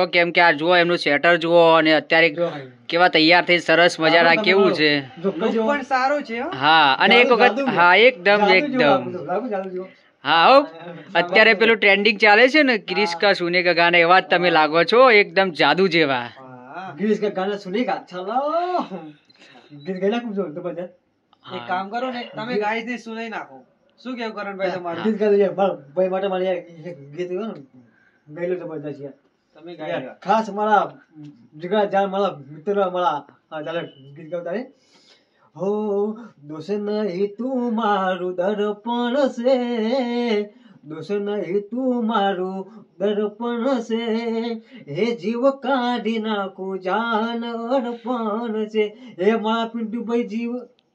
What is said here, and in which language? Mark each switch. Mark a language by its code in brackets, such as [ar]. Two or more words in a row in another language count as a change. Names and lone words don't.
[gu] કેમ કે આ જુઓ, એમનું સ્વેટર જુઓ, અને અત્યારે કેવા તૈયાર થઈ સરસ મજાના કેવું છે. લુક પણ સારો છે હો. હા, અને એક વખત, હા એકદમ. હા હો, અત્યારે પેલું ટ્રેન્ડિંગ ચાલે છે ને, [hi] क्रिश का सुने का गाना, [gu] એવા જ તમે લાગો છો, એકદમ જાદુ જેવા. [hi] गिरीश का गाना सुनेगा चलो गीत गाना खूब जोर जबरदस्त. [gu] એક કામ કરો ને, તમે ગાઈસ ને સુનાઈ નાખો. શું કેવું કરણભાઈ તમારું? ગીત ગાતો યાર, ભાઈ માટે મારે યાર ગીત ગાયો ને ગાયલો જબરદસ્ત યાર. તમે ગાઈ ખાસ મારા જીગર જાન, મારા મિત્ર, મારા ચાલે ગીત ગાવતા રે. હો દોષ નહીં તું મારું દર્પણ છે, દોષ નહીં તું મારું દર્પણ છે, હે જીવ કાઢી નાખું જાન અર્પણ છે, હે મારા પિન્ટુભાઈ જીવ.